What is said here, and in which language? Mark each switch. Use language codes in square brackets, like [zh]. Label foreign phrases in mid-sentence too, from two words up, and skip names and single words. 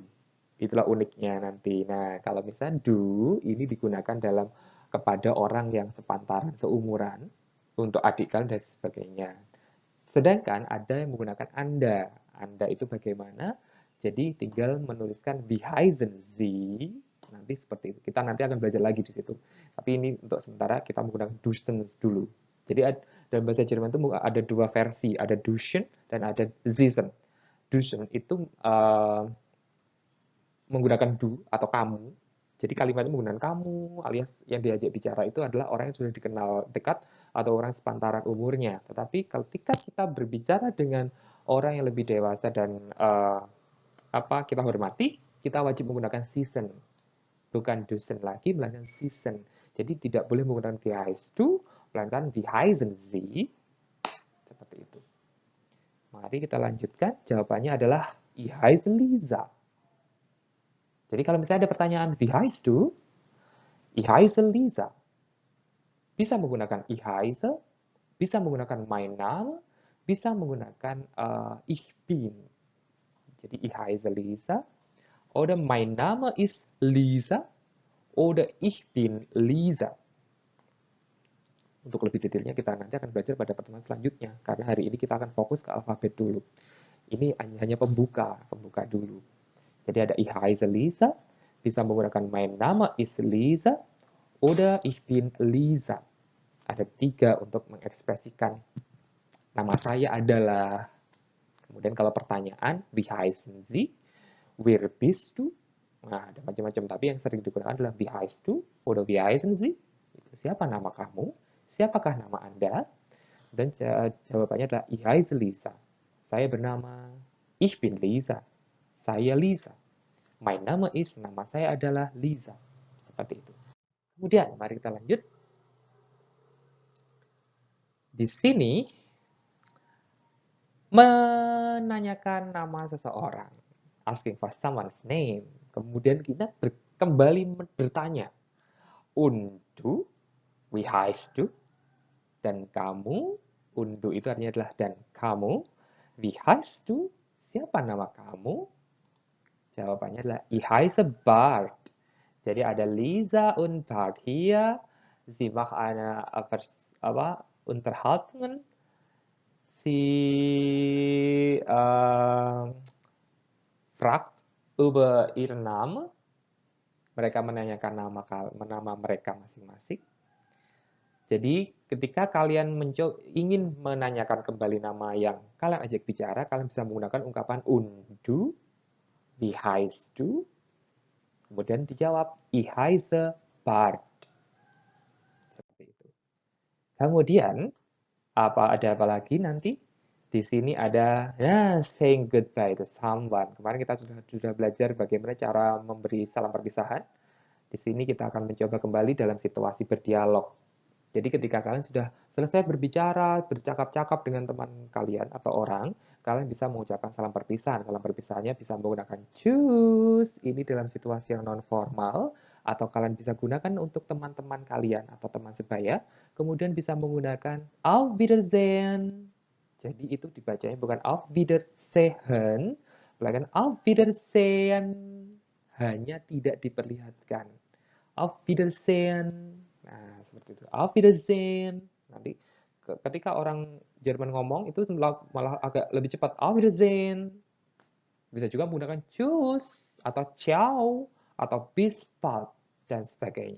[id] Itulah uniknya nanti. Nah, kalau misalnya do ini digunakan dalam kepada orang yang sepantaran, seumuran, untuk adik kalian dan sebagainya. Sedangkan ada yang menggunakan Anda. Anda itu bagaimana? Jadi tinggal menuliskan [de] wie heißen Sie. [id] Nanti seperti itu. Kita nanti akan belajar lagi di situ. Tapi ini untuk sementara kita menggunakan du dulu. Jadi dalam bahasa Jerman itu ada dua versi, ada duschen dan ada sitzen. Duschen itu menggunakan du atau kamu. Jadi kalimatnya menggunakan kamu, alias yang diajak bicara itu adalah orang yang sudah dikenal dekat atau orang sepantaran umurnya. Tetapi ketika kita berbicara dengan orang yang lebih dewasa dan kita hormati, kita wajib menggunakan season. Bukan dusen lagi, melainkan season. Jadi tidak boleh menggunakan [de] wie heißt du, [id] melainkan [de] wie heißen Sie. [id] Seperti itu. Mari kita lanjutkan. Jawabannya adalah [de] ich heiße Lisa. [id] Jadi kalau misalnya ada pertanyaan [de] wie heißt du, ich heiße Lisa. [id] Bisa menggunakan [de] ich heiße, [id] bisa menggunakan [de] mein Name, [id] bisa menggunakan [de] ich bin. [id] Jadi ich heiße Lisa, oder mein Name ist Lisa, oder ich bin Lisa. Untuk lebih detailnya kita nanti akan belajar pada pertemuan selanjutnya, karena hari ini kita akan fokus ke alfabet dulu. Ini hanya pembuka dulu. Jadi ada [de] ich heiße Lisa, [id] bisa menggunakan [de] mein Name ist Lisa, oder ich bin Lisa. [id] Ada 3 untuk mengekspresikan nama saya adalah. Kemudian kalau pertanyaan, [de] wie heißen Sie? Wer bist du? [id] Nah, ada macam-macam, tapi yang sering digunakan adalah [de] wie heißt du oder wie heißen Sie? [id] Siapa nama kamu? Siapakah nama Anda? Dan jawabannya adalah [de] ich heiße Lisa. [id] Saya bernama, [de] ich bin Lisa. [id] Saya Lisa. [de] Mein Name ist, [id] nama saya adalah Lisa. Seperti itu. Kemudian, mari kita lanjut. Di sini, menanyakan nama seseorang. [en] Asking for someone's name. [id] Kemudian kita kembali bertanya. [de] Und du? Wie heißt du? [id] Dan kamu? [de] Und du [id] itu artinya adalah dan kamu. [de] Wie heißt du? [id] Siapa nama kamu? Jawabannya adalah ich heiße Bart. Jadi ada Lisa und Bart hier. [de] Sie macht eine Unterhaltungen. Sie fragt über ihren Namen. [id] Mereka menanyakan nama mereka masing-masing. Jadi ketika kalian ingin menanyakan kembali nama yang kalian ajak bicara, kalian bisa menggunakan ungkapan [de] und du, wie heißt du, [id] kemudian dijawab [de] ich heiße Bart. [id] Seperti itu. Kemudian ada apa lagi nanti? Di sini ada [en] saying goodbye to someone. [id] Kemarin kita sudah belajar bagaimana cara memberi salam perpisahan. Di sini kita akan mencoba kembali dalam situasi berdialog. Jadi ketika kalian sudah selesai berbicara, bercakap-cakap dengan teman kalian atau orang, kalian bisa mengucapkan salam perpisahan. Salam perpisahannya bisa menggunakan tschüss, ini dalam situasi yang non formal, atau kalian bisa gunakan untuk teman-teman kalian atau teman sebaya, kemudian bisa menggunakan [de] auf Wiedersehen. [id] Jadi itu dibacanya bukan [de] auf Wiedersehen, [id] melainkan [de] auf Wiedersehen. [id] Hanya tidak diperlihatkan. [de] Auf Wiedersehen. [id] Nah, seperti itu. [de] Auf Wiedersehen. [id] Nanti ketika orang Jerman ngomong itu malah agak lebih cepat. [de] Auf Wiedersehen. [id] Bisa juga menggunakan Tschüss atau Ciao atau [de] Bis bald [id] dan sebagainya.